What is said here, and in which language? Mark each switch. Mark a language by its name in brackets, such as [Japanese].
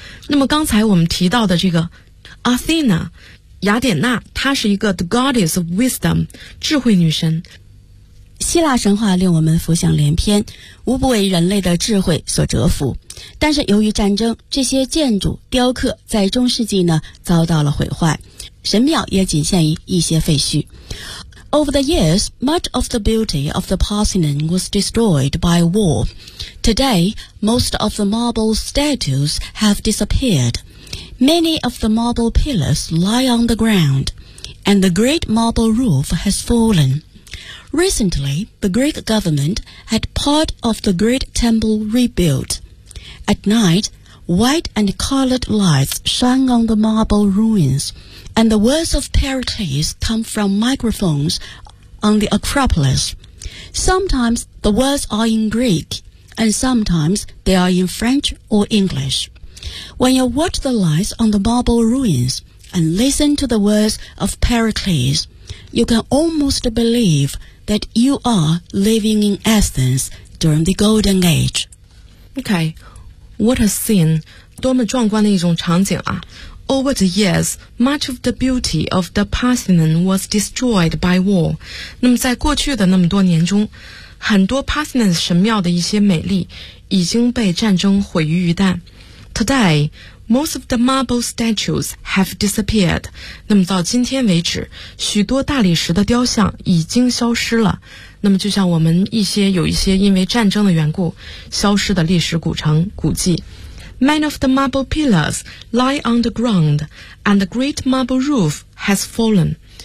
[Chinese] 那么刚才我们提到的这个 Athena， 雅典娜，她是一个 [English] the goddess of wisdom， [Chinese] 智慧女神。希腊神话令我们浮想联翩，无不为人类的智慧所折服。但是由于战争，这些建筑雕刻在中世纪呢遭到了毁坏，神庙也仅限于一些废墟。 [English] Over the years, much of the beauty of the Parthenon was destroyed by war. Today, most of the marble statues have disappeared. Many of the marble pillars lie on the ground, and the great marble roof has fallen. Recently, the Greek government had part of the great temple rebuilt. At night, white and colored lights shine on the marble ruins. And the words of Pericles come from microphones on the Acropolis. Sometimes the words are in Greek, and sometimes they are in French or English. When you watch the lights on the marble ruins and listen to the words of Pericles, you can almost believe that you are living in Athens during the Golden Age. Okay, what a scene. [Chinese] 多么壮观的一种场景啊。 [English] Over the years, much of the beauty of the Parthenon was destroyed by war. [Chinese] 那么在过去的那么多年中，很多 Parthenon 神庙的一些美丽已经被战争毁于一旦。 [English] Today, most of the marble statues have disappeared. [Chinese] 那么到今天为止，许多大理石的雕像已经消失了。那么就像我们有一些因为战争的缘故消失的历史古城古迹。 [English] Many of the marble pillars lie on the ground, and the great marble roof has fallen.